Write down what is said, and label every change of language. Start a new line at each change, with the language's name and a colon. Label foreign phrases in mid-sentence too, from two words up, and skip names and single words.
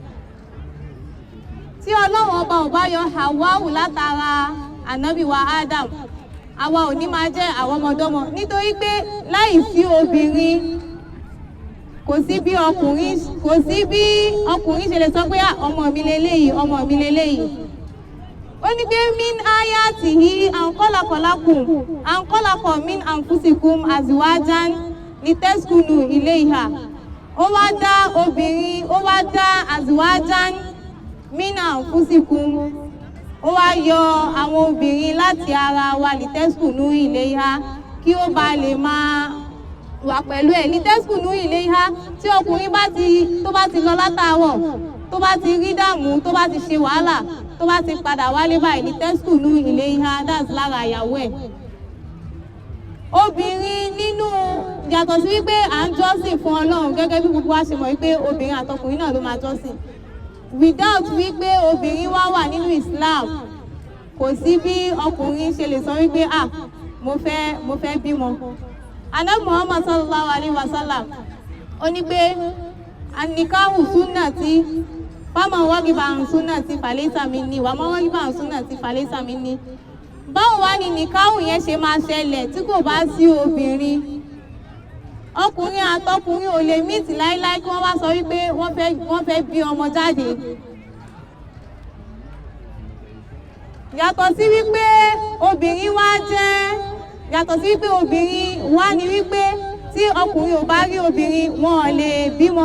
Yoruba: Tí Ọlọ́run ọba ò bá yọ Hawwa'u látara ànábì wa Adam, àwa ò ní máa jẹ́ àwọn ọmọdọ́mọ. Nítorí pé láì sí obìnrin kò sí bí ọkùnrin ṣe lè sọ pé ọmọ mi leléyìí ọmọ mi leléyìí. Ó ní pé
Arabic: من آياته أن خلق من أنفسكم أزواجا لتسكنوا إليها.
Yoruba: Ó wá dá obìnrin, ó wá dá
Arabic: أزواجا من أنفسكم.
Yoruba: Ó wá yọ àwọn obìnrin láti ara wa
Arabic: لتسكنوا إليها
Yoruba: kí ó bá lè máa wà pẹ̀lú ẹ̀.
Arabic: لتسكنوا إليها
Yoruba: tí ọkùnrin tó bá ti lọ látàárọ̀, tó bá ti rí dààmú, tó bá ti ṣe wàhálà, tó bá ti padà wálé báyìí
Arabic: لتسكنوا إليها,
Yoruba: that's lára ìyàwó ẹ̀. Obìnrin nínú yàtọ̀ sí wípé à ń jọ́sìn fún Ọlọ́run gẹ́gẹ́ bí gbogbo wa ṣe mọ̀ wípé obìnrin àtọkùnrin náà ló máa jọ́sìn. Without wípé obìnrin wà nínú Islam, kò sí bí ọkùnrin ṣe lè sọ wípé mo fẹ́ bímọ. Ànábì Muhammad
Arabic: صلى الله عليه وسلم
Yoruba: ó ní pé
Arabic: النكاح سنتي فمن رغب عن سنتي فليس مني ومن رغب عن سنتي فليس مني.
Yoruba: Báwo wá ni nìkáhù yẹn ṣe máa ṣẹlẹ̀ tí kò bá sí obìnrin? Ọkùnrin àtọkùnrin ò lè mìtì láíláí kí wọ́n bá sọ wípé wọ́n fẹ́ bí ọmọ jáde. Yàtọ̀ sí wípé obìnrin wá ní wípé tí ọkùnrin ò bá rí obìnrin wọn ò lè bímọ.